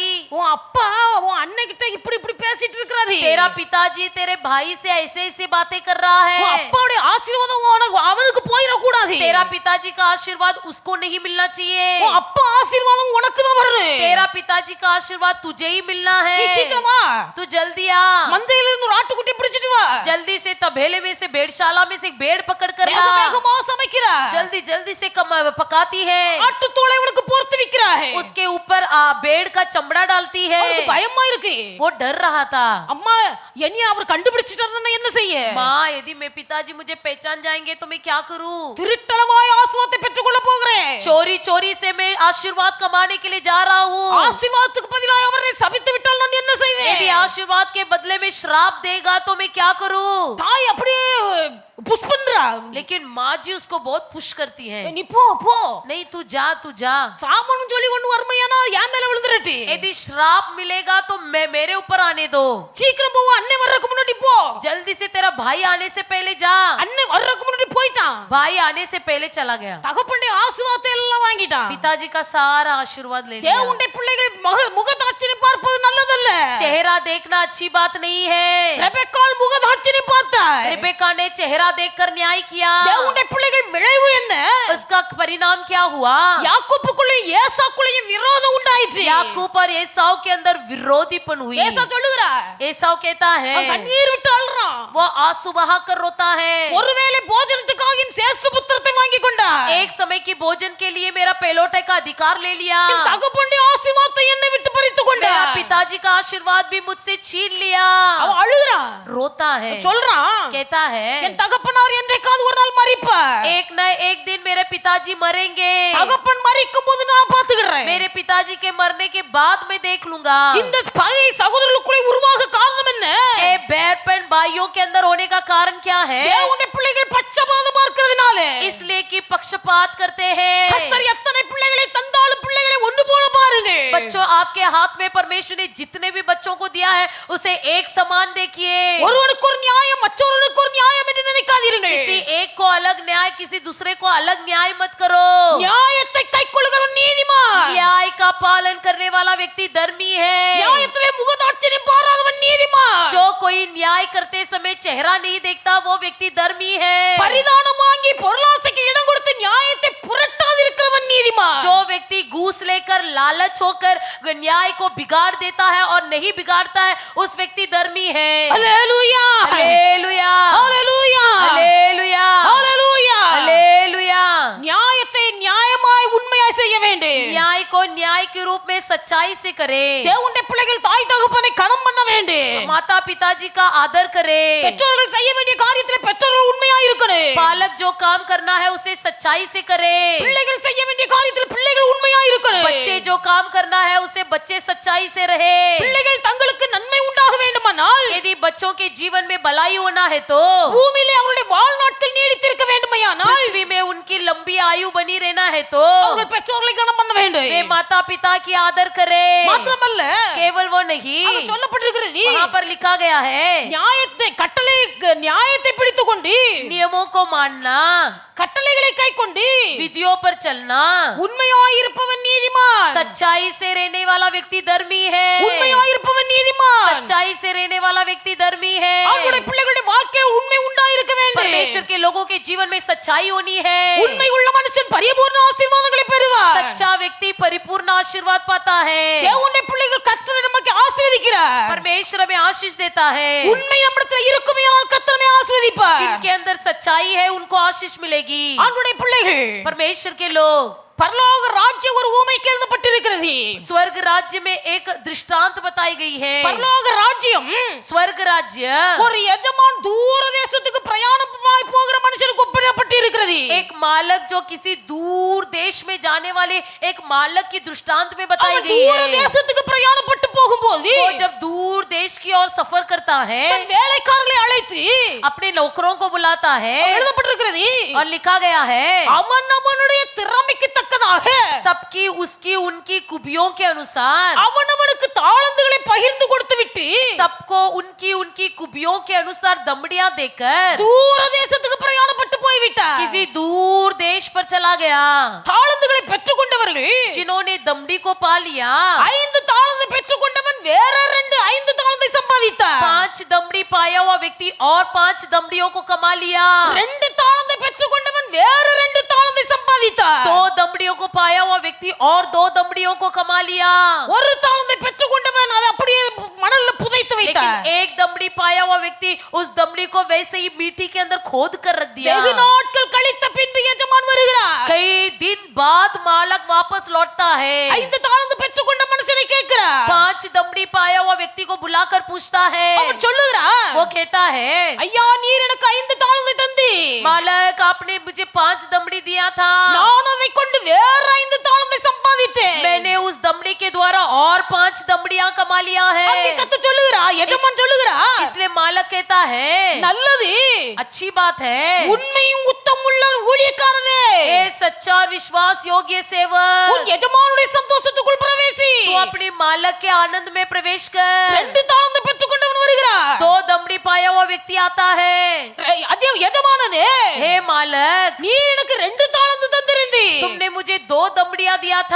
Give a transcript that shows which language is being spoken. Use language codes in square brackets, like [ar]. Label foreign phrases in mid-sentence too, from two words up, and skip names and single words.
[ta] உன் அப்பா உன் அண்ணன் கிட்ட இப்படி இப்படி பேசிட்டு இருக்கிறாரு [hi] तेरा पिताजी तेरे भाई से ऐसे ऐसे बातें कर रहा [ta] உன் [hi] है। [ta] அப்பாவுடைய ஆசீர்வாதம் உனக்கு அவனுக்கு போயிட கூடாது [hi] तेरा पिताजी का आशीर्वाद उसको नहीं मिलना चाहिए। [ta] உன் அப்பா ஆசீர்வாதம் உனக்கு தான் வரணும் [hi] तेरा पिताजी का आशीर्वाद तुझे ही मिलना [ta] நீ [hi] है। [ta] சீக்கிரமா [hi] तू जल्दी आ, [ta] மந்தையில இருந்து ஒரு ஆட்டுக்குட்டி பிடிச்சிட்டு வா [hi] जल्दी से तबेले में से भेड़शाला में से एक भेड़ पकड़ कर [ta] வேக [hi] ला। [ta] வேகமா சமைக்கிறா [hi] जल्दी जल्दी से पकाती है, [ta] ஆட்டு தோலை இவனுக்கு போர்த்து விக்கிறா [hi] उसके ऊपर भेड़ का चमड़ा डालती [ta] அவனுக்கு [hi] है। [ta] பயமா இருக்கு [hi] वो डर रहा था, [ta] அம்மா என்னைய அவர் கண்டுபிடிச்சிட்டாருன்னா என்ன செய்ய [hi] माँ यदि मैं पिताजी मुझे पहचान जाएंगे तो मैं क्या करूं? [ta] திருட்டளவாய் ஆசீர்வாதத்தை பெற்றுக்கொள்ள போகிறேன் [hi] चोरी चोरी से मैं आशीर्वाद कमाने के लिए जा रहा हूँ। [ta] ஆசீர்வாதத்துக்கு பதிலாக அவரை சபித்து விட்டால் நான் என்ன செய்வேன் [hi] यदि आशीर्वाद के बदले में श्राप देगा तो मैं क्या करूं? [ta] தாய் அப்படியே புஷ் பண்றா [hi] लेकिन माँ जी उसको बहुत पुश करती है, [ta] நீ போ போ [hi] नहीं तू जा। [ta] சாபம் சொல்லி ஒண்ணு வருமையானா என் மேல விழுந்துறட்டி [hi] यदि श्राप मिलेगा तो मैं मेरे ऊपर आने दो। [ta] சீக்கிரம் போ அண்ணே வர்றதுக்கு முன்னாடி போ [hi] जल्दी से तेरा भाई आने से पहले जा। [ta] அண்ணே வர்றதுக்கு முன்னாடி போயிட்டான் [hi] भाई आने से पहले चला गया। [ta] தகப்பனுடைய ஆசீர்வாதத்தை எல்லாம் வாங்கிட்டான் [hi] पिताजी का सारा आशीर्वाद ले लिया। [ta] தேவனுடைய பிள்ளைகள் முகதாட்சியை பார்ப்பது நல்லதல்ல [hi] चेहरा देखना अच्छी बात नहीं है। [ta] ரெபெக்காள் முகதாட்சியை பார்த்தாள் [hi] रिबेका ने चेहरा देखकर न्याय किया। [ta] தேவனுடைய பிள்ளைகள் விளைவு என்ன [hi] उसका परिणाम क्या हुआ? [ta] யாக்கோபுக்குள்ளே ஏசாக்குள்ளே விரோதம் உண்டாயிற்று [hi] याकूब और एसाव के अंदर विरोधीपन हुई। [ta] ஏசா சொல்லுகிறா [hi] एसाव कहता है, [ta] அவன் கண்ணீர் விட்டு அழுறான் [hi] वो आंसू बहा कर रोता है। [ta] ஒருவேளை போஜனத்துக்காக என் சேஷ்டபுத்திரத்தை வாங்கி கொண்டா [hi] एक समय की भोजन के लिए मेरा पेलोटे का अधिकार ले लिया। [ta] தகப்பனுடைய ஆசீர்வாதத்தை என்னை விட்டு பறித்து கொண்டா [hi] मेरा पिताजी का आशीर्वाद भी मुझसे छीन लिया। [ta] அவன் அழுகிறான் [hi] रोता है, [ta] சொல்றான் [hi] कहता है, [ta] என் தகப்பனார் என்றைக்காவது ஒரு நாள் மரிப்பார் [hi] एक न एक दिन मेरे पिताजी मरेंगे। [ta] தகப்பன் மரிக்கும் போது நான் பாத்துக்கிறேன் [hi] मेरे पिताजी के मरने के बाद मैं देख लूंगा। [ta] இந்த பகை சகோதரர்களுக்குள்ளே உருவாக காரணம் என்ன [hi] ए बैरपन भाइयों के अंदर होने का कारण क्या है? [ta] தேவனுடைய பிள்ளைகள் பட்சபாதம் பார்க்கிறதுனால [hi] इसलिए कि पक्षपात करते हैं। [ta] கர்த்தர் எத்தனை பிள்ளைகளை தந்தாலும் பிள்ளைகளை ஒன்று போல பாருங்க [hi] बच्चों आपके हाथ में परमेश्वर ने जितने भी बच्चों को दिया है उसे एक समान देखिए। [ta] ஒருவனுக்கு ஒரு நியாயம் மற்றொருவனுக்கு ஒரு நியாயம் என்று நினைக்காதீர்கள் [hi] किसी एक को अलग न्याय किसी दूसरे को अलग न्याय मत करो। [ta] நியாயத்தை கைக்கொள்ளுகிறவன் நீதிமான் [hi] न्याय का पालन करने वाला व्यक्ति धर्मी है। [ta] நியாயத்திலே முகதாட்சியம் பாராதவன் நீதிமான் [hi] जो कोई न्याय करते समय चेहरा नहीं देखता वो व्यक्ति धर्मी है। [ta] பரிதானம் வாங்கி பொருளாசைக்கு இடம் கொடுத்து நியாயத்தை புரட்டாதிருக்கிறவன் நீதிமான் [hi] जो व्यक्ति घूस लेकर लालच होकर न्याय को बिगाड़ देता है और नहीं बिगाड़ता है उस व्यक्ति धर्मी है। [ta] ஹல்லேலூயா [hi] हालेलुया [ta] ஹல்லேலூயா [hi] हालेलुया [ta] ஹல்லேலூயா [hi] हालेलुया। [ta] நியாயத்தை நியாயமாய் உண்மையாய் செய்ய வேண்டும் [hi] न्याय को न्याय के रूप में सच्चाई से करे। [ta] தேவனுடைய பிள்ளைகள் தாய் தகப்பனை கனம் பண்ண வேண்டும் [hi] माता पिताजी का आदर करे। [ta] பெற்றோர்கள் செய்ய வேண்டிய காரியத்திலே பெற்றோர்கள் உண்மையாய் இருக்கணும் [hi] पालक जो काम करना है उसे सच्चाई से करे। [ta] பிள்ளைகள் செய்ய வேண்டிய காரியத்தில் பிள்ளைகள் உண்மையாய் இருக்கணும் [hi] बच्चे जो काम करना है उसे बच्चे सच्चाई से रहे। [ta] பிள்ளைகள் தங்களுக்கு நன்மை உண்டாக வேண்டுமானால் [hi] यदि बच्चों के जीवन में भलाई होना है तो [ta] பூமியிலே அவருடைய வாழ்நாட்கள் நீடித்திருக்க வேண்டுமானால் [hi] पृथ्वी में उनकी लंबी आयु बनी रहना है तो [ta] அவர்கள் பெற்றோர்களை கனம் பண்ண வேண்டும் [hi] वे माता पिता की आदर करे। [ta] மாத்திரமல்ல [hi] केवल वो नहीं, [ta] அங்க சொல்லப்பட்டிருக்கிறது [hi] वहाँ पर लिखा गया है [ta] நியாயத்தை நியாயத்தை பிடித்துக் கொண்டு [hi] नियमों को मानना, [ta] கட்டளைகளை கைக்கொண்டு [hi] विधियों पर चलना, [ta] உண்மையாய் இருப்பவன் நீதிமான் [hi] सच्चाई से रहने वाला व्यक्ति धर्मी है। [ta] உண்மையாய் இருப்பவன் நீதிமான் [hi] सच्चाई से रहने वाला व्यक्ति धर्मी है। [ta] அவருடைய பிள்ளைகளுடைய வாழ்க்கையில் உண்மை உண்டாய் இருக்க வேண்டும் [hi] परमेश्वर के लोगों के जीवन में सच्चाई होनी है। [ta] உண்மை உள்ள மனுஷன் பரிபூர்ண ஆசீர்வாதங்களை பெறுவார் [hi] सच्चा व्यक्ति परिपूर्ण आशीर्वाद पाता है। [ta] தேவனுடைய பிள்ளைகள் கர்த்தர் நமக்கு ஆசீர்வதிக்கிறார் [hi] परमेश्वर हमें आशीष देता है। [ta] உண்மை நம்மிடத்தில் இருக்குமேயானால் கர்த்தர் நம்மை ஆசீர்வதிப்பார் [hi] जिनके अंदर सच्चाई है उनको आशीष मिलेगी। [ta] ஆண்டவருடைய பிள்ளைகள் [hi] परमेश्वर के लोग, [ta] பரலோக ராஜ்யம் ஒரு ஊமைக்கு எழுதப்பட்டிருக்கிறது [hi] स्वर्ग राज्य में एक दृष्टांत बताई गई है। [ta] பரலோக ராஜ்யம் [hi] स्वर्ग राज्य [ta] ஒரு எஜமான் தூர தேசத்துக்கு பிரயாணமாய் போகிற மனுஷனுக்கு ஒப்பிடப்பட்டிருக்கிறது [hi] एक मालक जो किसी दूर देश में जाने वाले एक मालक की दृष्टांत में बताई [ta] அவன் [hi] गई [ta] தூர [hi] है। [ta] தேசத்துக்கு பிரயாணப்பட்டு போகும்போது [hi] वो जब दूर देश की ओर सफर करता है [ta] தன் வேலைக்காரர்களை அழைத்து [hi] अपने नौकरों को बुलाता है [ta] எழுதப்பட்டிருக்கிறது [hi] और लिखा गया है [ta] அவன் அவனுடைய திறமைக்கு தக்கதாக [hi] सबकी उसकी उनकी खूबियों के अनुसार [ta] அவனவனுக்கு தாளந்துகளை பகிர்ந்து கொடுத்து விட்டு [hi] सबको उनकी उनकी खूबियों के अनुसार दमड़ियां देकर [ta] தூர தேச விட்டார். [hi] किसी दूर देश पर चला गया. [ta] தாளந்துகளை பெற்றுக்கொண்டவர்கள் [hi] जिन्होंने दमड़ी को पा लिया, [ta] 5 தாளந்து பெற்றுக்கொண்டவன் வேற 5 தாளந்தை சம்பாதித்தார். [hi] 5 दमड़ी पाया हुआ व्यक्ति और 5 दमड़ियों को कमा लिया. [ta] 2 தாளந்தை பெற்றுக்கொண்டவன் வேற 2 தாளந்தை சம்பாதித்தார். [hi] 2 दमड़ियों को पाया हुआ व्यक्ति और 2 दमड़ियों को कमा लिया. [ta] ஒரு தாளந்தை பெற்றுக்கொண்டவன் அதை அப்படியே மணல்ல புதைத்து வைத்தார். [hi] लेकिन एक दमड़ी पाया हुआ व्यक्ति उस दमड़ी को वैसे ही मिट्टी के अंदर खोद कर रख दिया. [ta] வெகு நாட்கள் கழித்த பின்பு எஜமான் வருகிறார். [hi] कई दिन बाद मालक वापस लौटता है. [ta] 5 தாளந்து பெற்றுக்கொண்ட மனுஷனை கேட்கிறார். [hi] 5 दमड़ी पाया हुआ व्यक्ति को बुलाकर पूछता है. [ta] அவன் சொல்லுகிறான், [hi] वो कहता है, [ta] ஐயா நீர் எனக்கு 5 தாளந்தை தந்தி, [hi] मालक आपने मुझे 5 दमड़ी दिया था. [ta] நான் அதை கொண்டு வேற 5 தாளந்தை சம்பாதித்தேன். [hi] मैंने उस दमड़ी के द्वारा और 5 दमड़ियां कमा लिया [ta] அங்கே [hi] है. [ta] கத்து சொல்லுகிறா, எஜமான் சொல்லுகிறா, [hi] इसलिए मालक कहता है, [ta] நல்லது, [hi] अच्छी बात है. [ta] உண்மையும் உத்தமுள்ள ஊழியக்காரனே, [hi] ए सच्चा और विश्वास योग्य सेवक, [ta] உன் எஜமானுடைய சந்தோஷத்துக்குள் பிரவேசி. [hi] तू अपने मालक के आनंद में प्रवेश कर. [ta] 2 தாளந்து பெற்றுக்கொண்டவன் வருகிறார். [hi] 2 दमड़ी पाया हुआ व्यक्ति आता है. [ta] எஜமானனே, [hi] हे मालक, [ta] நீ எனக்கு 2 தாளந்து தந்திருந்தி, [hi] तुमने मुझे 2 दमड़ियां दिया था.